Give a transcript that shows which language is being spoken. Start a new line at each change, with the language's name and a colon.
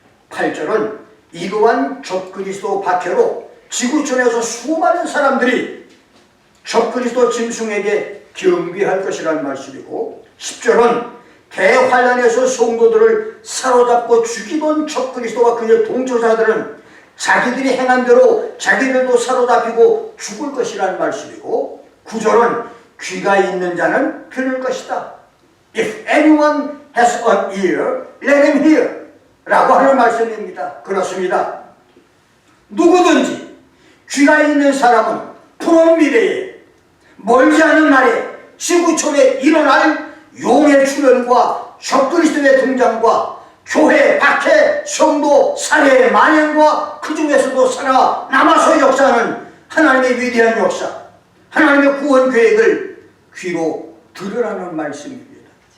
Korean: 8절은 이러한 적그리스도 박해로 지구촌에서 수많은 사람들이 적그리스도 짐승에게 경배할 것이라는 말씀이고, 10절은 대환란에서 성도들을 사로잡고 죽이던 적그리스도와 그의 동조자들은 자기들이 행한 대로 자기들도 사로잡히고 죽을 것이라는 말씀이고, 9절은 귀가 있는 자는 들을 것이다.
English: If anyone has an ear, let him hear
Korean: 라고 하는 말씀입니다. 그렇습니다. 누구든지 귀가 있는 사람은 푸른 미래에 멀지 않은 날에 지구촌에 일어날 용의 출현과 적그리스도의 등장과 교회, 박해, 성도, 사회의 만연과 그 중에서도 살아남아서 역사하는 하나님의 위대한 역사, 하나님의 구원 계획을 귀로 들으라는 말씀입니다.